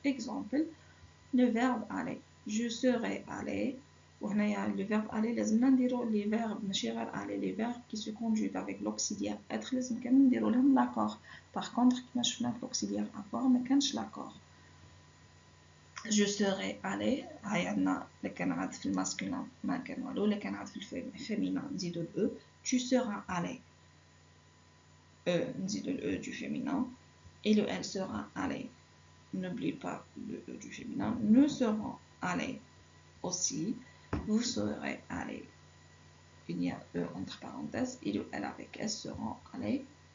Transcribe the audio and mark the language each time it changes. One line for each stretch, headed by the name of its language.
French: Exemple, le verbe aller. Je serai allé. Le verbe aller, les verbes les verbes qui se conjuguent avec l'auxiliaire être l'accord. Par contre, l'auxiliaire avoir
Arabic: ما كانش
French: l'accord. Je serai allé.
Arabic: اللي كان عاد في الماسكولين ما كان والو اللي كان عاد في الفيمينين نزيدو ال
French: tu seras allé.
Arabic: نزيدو ال
French: du féminin et le elle sera allé. N'oublie pas le E du féminin. Nous serons allés aussi. Vous serez allés. Il y a E entre parenthèses. Il ou elle avec S seront allés.